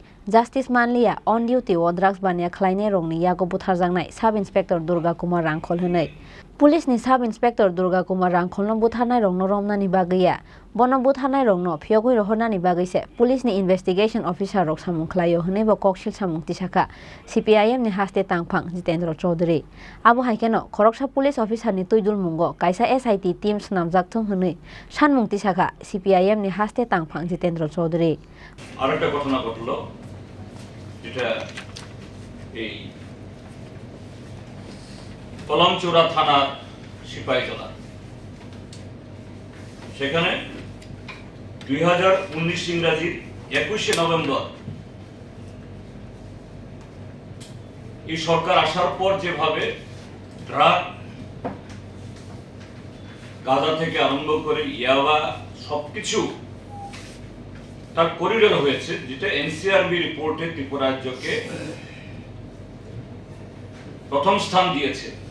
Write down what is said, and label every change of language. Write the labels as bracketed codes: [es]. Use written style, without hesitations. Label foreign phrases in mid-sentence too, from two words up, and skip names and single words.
[trp] Justice Manliya [en] on duty [trp] o drugs bania khlainai rokni yago butharjaknai Sub Inspector Durga Kumar Hrangkhawl hinai पुलिस नि Sub Inspector Durga Kumar Hrangkhawl no butharnai rokno romnani bagwiya bono butharnai rokno phiyogwi rohornani bagwise पुलिस नि [en] investigation officer [trp] rok samung khlaio hinai bo kokshil samung tisaka CPIM ni haste tangphang Jitendra Chowdhury abo haikeno khoroksa [en] police officer [trp] ni tuidul mungo kaisa [en] SIT team [trp] snamjak thum hinai sanmung tisaka CPIM ni haste tangphang Jitendra Chowdhury [bn] আরেকটা ঘটনা ঘটলো যেটা এই কলমচূড়া থানার সিপাহীজলা সেখানে 2019 ইংরেজির 21 নভেম্বর এই সরকার আসার পর যেভাবে ড্রাগ গাঁজা থেকে আরম্ভ করে ইয়াবা সবকিছু তার করিডোর হয়েছে যেটা এনসিআরবি রিপোর্টে ত্রিপুরা রাজ্যকে প্রথম স্থান দিয়েছে